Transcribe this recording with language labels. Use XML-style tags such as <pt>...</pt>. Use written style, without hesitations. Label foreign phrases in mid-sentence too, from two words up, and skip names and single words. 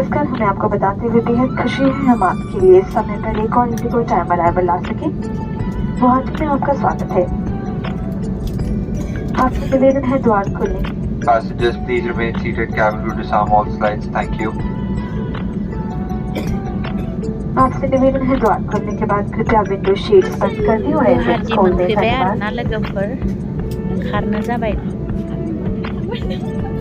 <hi>हमें आपको बताते हुए बेहद खुशी है हम आपके लिए इस समय पर एक और इंडिगो</hi> <en>time arrival</en> <hi>ला सके। गुवाहाटी में आपका स्वागत है। आपसे निवेदन है द्वार खोलने।</hi> <en>Passengers, please remain seated. Cabin crew disarm all slides. Thank you.</en> <hi>आपसे निवेदन है द्वार खोलने के बाद कृपया</hi> <en>window shades</en> <hi>बंद कर दी और एग्जिट गुवाहाटी खोल दें।</hi> <brx>मोनफैबाय</brx> <hi>धन्यवाद।</hi> <brx>आरोना लोगोफोर ओंखारनो जाबाय</brx>